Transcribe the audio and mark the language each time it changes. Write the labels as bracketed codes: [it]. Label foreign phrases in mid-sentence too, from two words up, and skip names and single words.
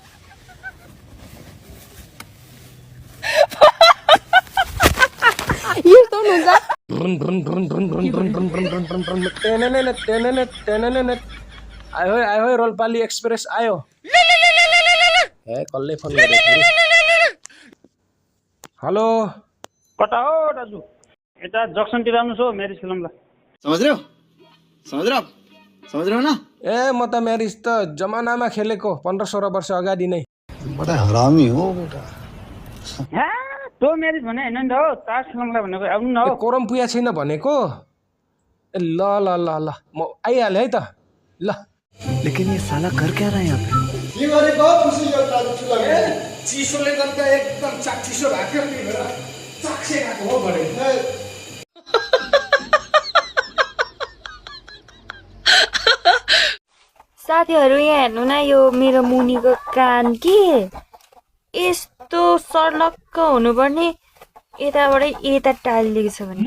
[ne] आयो रोल्पाली एक्सप्रेस आयो। ए कसले फोन गरेको? हेलो कता हो दाजु? यता जक्सनतिर आउनुहोस् हो, म्यारिज फिल्मलाई। [hi] समझ रहे हो ना? [ne] ए म त म्यारिज त जमानामा खेलेको 15-16 वर्ष अगाडि नै। [hi] बडा हरामी हो बेटा। [ne] त्यो म्यारिज भने होइन नि त हो, ताज फिल्मलाई भनेको आउनु न हो। कोरम पुया छैन भनेको। ए ल ल ल ल म आइहालेँ है त ल। [hi] लेकिन ये साला कर क्या रहा है यहाँ पे? [ne] के गरेको खुसी यो ताजु चुला? चिसोले गर्दा एकदम चाक्चिसो भएको नि चाक्से गएको हो भने। साथीहरू यहाँ हेर्नु न, यो मेरो मुनिको कान के यस्तो सर्लक्क हुनुपर्ने यताबाटै यता टालिएको छ भने।